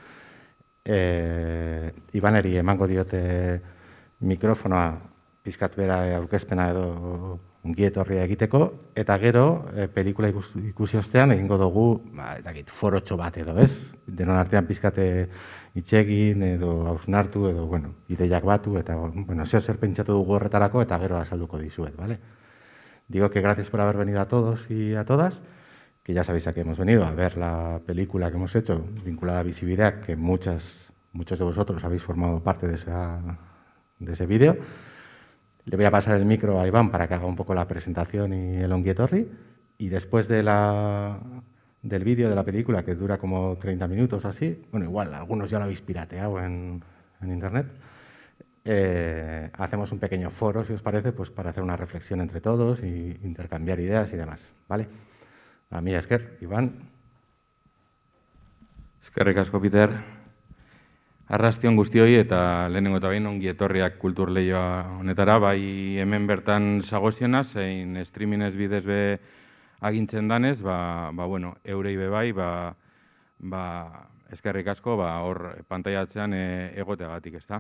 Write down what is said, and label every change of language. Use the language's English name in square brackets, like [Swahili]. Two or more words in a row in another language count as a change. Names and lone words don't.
[Basque] Ibaneri emango diote mikrofonoa pizkat bera aurkezpena edo ongi etorria egiteko, eta gero, pelikula ikusi ostean egingo dugu, forotxo bat edo, ez? Denon artean pizkate itxegin edo hausnartu edo, ideiak batu, eta, zer pentsatu dugu horretarako, eta gero azalduko dizuet, [Spanish] ¿vale? Digo que gracias por haber venido a todos y a todas, que ya sabéis a qué hemos venido, a ver la película que hemos hecho vinculada a visibilidad, que muchos de vosotros habéis formado parte de ese vídeo. Le voy a pasar el micro a Iván para que haga un poco la presentación y el [Basque] ongi etorri. [Spanish] Y después del vídeo de la película, que dura como 30 minutos o así, bueno, igual, algunos ya lo habéis pirateado en internet, hacemos un pequeño foro, si os parece, pues para hacer una reflexión entre todos y intercambiar ideas y demás, ¿vale? A mí, [Basque] esker, Iván. Eskerrik asko, Peter. Arrastion guztioi eta lehenengo eta behin ongi etorriak kultur lehioa honetara, bai hemen bertan zagoziena, zein streamingez bidez be agintzen danez, eurei be bai, eskerrik asko, hor pantaiatzean egoteagatik, ezta.